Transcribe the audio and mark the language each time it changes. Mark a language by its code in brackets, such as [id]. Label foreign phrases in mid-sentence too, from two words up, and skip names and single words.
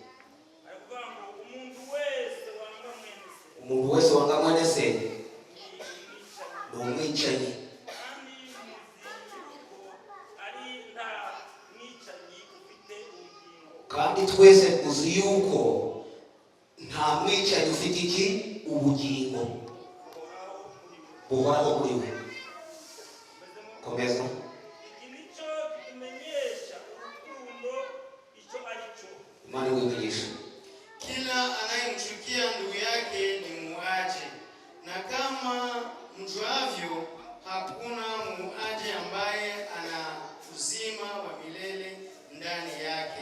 [rw] Umuntu wese wanga mwene se ni umwicanyi kandi twese tuzi yuko nta mwicanyi ufite iki ubugingo buhoraho kuri we. Komeza. Imani wimenyesha. [sw] Kila anayemchukia ndugu yake ni muuaji, na kama mjuavyo, hakuna muuaji ambaye ana uzima wa milele ndani yake.